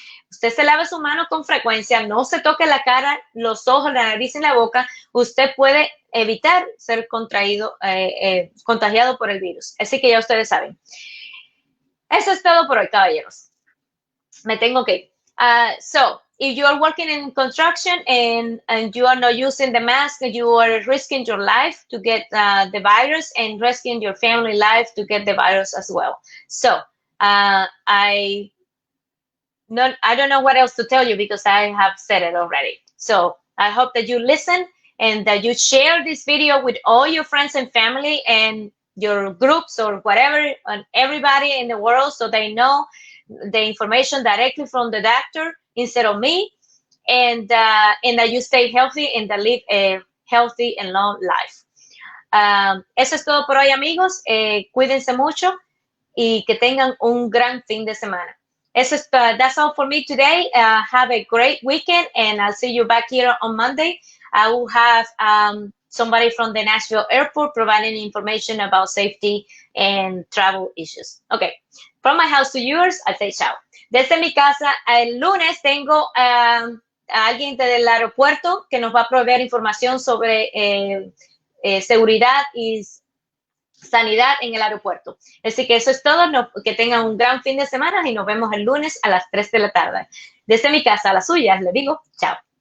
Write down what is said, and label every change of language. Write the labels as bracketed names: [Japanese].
[Spanish] Usted se lave su mano con frecuencia, no se toque la cara, los ojos, la nariz y la boca. Usted puede evitar ser contagiado por el virus. Así que ya ustedes saben. Eso es todo por hoy, caballeros. Me tengo que ir. [English] So, if you are working in construction and you are not using the mask, you are risking your life to get the virus, and risking your family life to get the virus as well. So, I don't know what else to tell you, because I have said it already. So I hope that you listen and that you share this video with all your friends and family and your groups or whatever, and everybody in the world, so they know the information directly from the doctor instead of me, and that you stay healthy and that live a healthy and long life. [Spanish] Eso es todo por hoy, amigos. Cuídense mucho. y que tengan un gran fin de semana. Eso es, [English] that's all for me today. Have a great weekend, and I'll see you back here on Monday. I will have somebody from the Nashville airport providing information about safety and travel issues. Okay, from my house to yours, I say ciao. [Spanish] Desde mi casa, el lunes tengo a alguien del aeropuerto que nos va a proveer información sobre seguridad y sanidad en el aeropuerto. Así que eso es todo. Que tengan un gran fin de semana y nos vemos el lunes a las 3 de la tarde. Desde mi casa a las suyas, le digo chao.